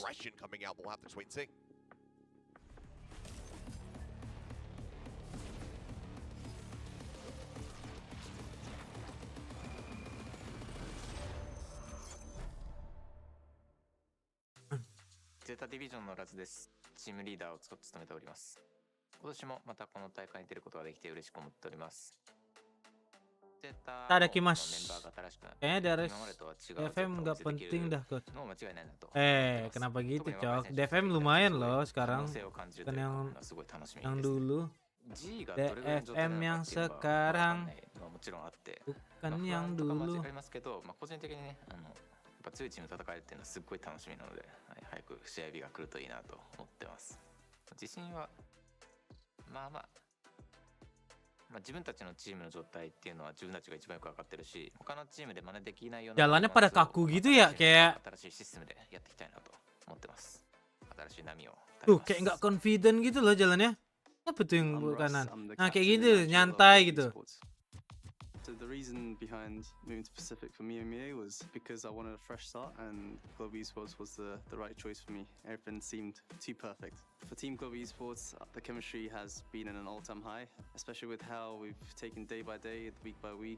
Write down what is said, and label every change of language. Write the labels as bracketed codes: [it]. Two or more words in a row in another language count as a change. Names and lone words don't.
[en] Coming out, we'll have to wait and see. [ja] Zeta Division のラズです。チームリーダーを務めております。今年もまたこの大会に出ることができて嬉しく思っております。 [id] Kayaknya DRX DFM nggak penting dah coach. Kenapa gitu cok? DFM lumayan loh sekarang, bukan yang dulu. DFM yang sekarang bukan yang dulu. [ja] 強いチーム戦えるっていうのはすっごい楽しみなので、早く試合日が来るといいなと思ってます。自信は自分たちのチームの状態っていうのは自分たちが一番よく分かってるし、他のチームで真似できないような [id] Jalannya pada kaku gitu ya, kayak [ja] 新しいシステムでやっていきたいなと思ってます。新しい波を [id] tuh kayak nggak confident gitu loh jalannya. Apa tuh yang kanan? Nah kayak gitu, nyantai gitu. [en] So the reason behind moving to Pacific for me and Mie was because I wanted a fresh start, and Global Esports was the right choice for me. Everything seemed too perfect. For Team Global Esports, the chemistry has been at an all-time high, especially with how we've taken day by day, week by week.